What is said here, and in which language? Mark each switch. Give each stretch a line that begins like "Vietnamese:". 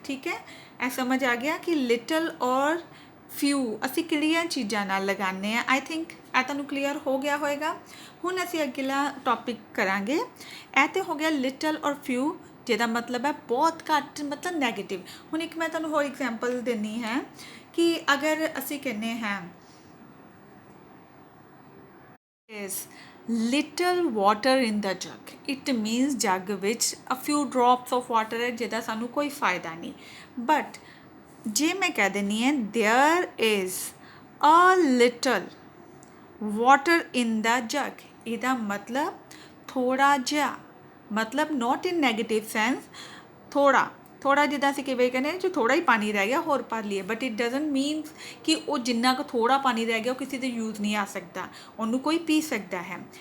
Punjabi: ਠੀਕ ਹੈ, ਇਹ ਸਮਝ ਆ ਗਿਆ ਕਿ ਲਿਟਲ ਔਰ ਫਿਊ ਅਸੀਂ ਕਿਹੜੀਆਂ ਚੀਜ਼ਾਂ ਨਾਲ ਲਗਾਉਂਦੇ ਹਾਂ।
English: I think
Punjabi: ਇਹ ਤੁਹਾਨੂੰ ਕਲੀਅਰ ਹੋ ਗਿਆ ਹੋਏਗਾ। ਹੁਣ ਅਸੀਂ ਅਗਲਾ ਟੌਪਿਕ ਕਰਾਂਗੇ। ਇਹ ਤਾਂ ਹੋ ਗਿਆ ਲਿਟਲ ਔਰ ਫਿਊ, ਜਿਹਦਾ ਮਤਲਬ ਹੈ ਬਹੁਤ ਘੱਟ, ਮਤਲਬ ਨੈਗੇਟਿਵ। ਹੁਣ ਇੱਕ ਮੈਂ ਤੁਹਾਨੂੰ ਹੋਰ ਐਗਜ਼ਾਮਪਲ ਦਿੰਦੀ ਹੈ ਕਿ ਅਗਰ ਅਸੀਂ ਕਹਿੰਦੇ ਹਾਂ
English: is little water in the jug. It means
Punjabi: jug ਵਿੱਚ
English: a few drops of water
Punjabi: ਹੈ ਜਿਹਦਾ ਸਾਨੂੰ ਕੋਈ ਫਾਇਦਾ ਨਹੀਂ, but ਜੇ ਮੈਂ ਕਹਿ ਦਿੰਦੀ ਹਾਂ
English: there is a little water in the jug,
Punjabi: ਇਹਦਾ ਮਤਲਬ ਥੋੜਾ ਜਿਹਾ, ਮਤਲਬ
English: not in negative sense,
Punjabi: ਥੋੜਾ ਥੋੜਾ ਜਿੱਦਾਂ ਅਸੀਂ ਕਿਵੇਂ ਕਹਿੰਦੇ ਜੋ ਥੋੜਾ ਹੀ ਪਾਣੀ ਰਹਿ ਗਿਆ ਹੋਰ ਭਰ ਲਈਏ,
English: but it doesn't means
Punjabi: ਕਿ ਉਹ ਜਿੰਨਾ ਕੁ ਥੋੜਾ ਪਾਣੀ ਰਹਿ ਗਿਆ ਉਹ ਕਿਸੇ ਦੇ ਯੂਜ਼ ਨਹੀਂ ਆ ਸਕਦਾ, ਉਹਨੂੰ ਕੋਈ ਪੀ ਸਕਦਾ ਹੈ।